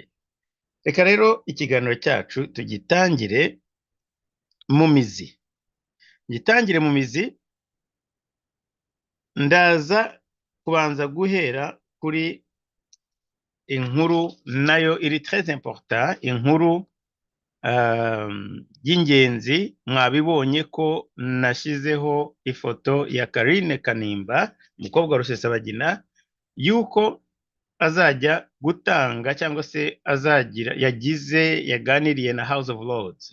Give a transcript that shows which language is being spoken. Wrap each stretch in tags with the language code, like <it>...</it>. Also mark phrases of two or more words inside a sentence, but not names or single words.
<rw>Reka rero ikiganiro cyacu tugitangire mu mizi. Ndaza kubanza guhera kuri inkuru nayo iri</rw> <fr>très important,</fr> <rw>inkuru y'ingenzi. Mwabibonye ko nashyizeho ifoto ya Karine Kanimba, umukobwa wa Rusesabagina, yuko azajya gutanga cyangwa se yaganiriye na House of Lords.</rw>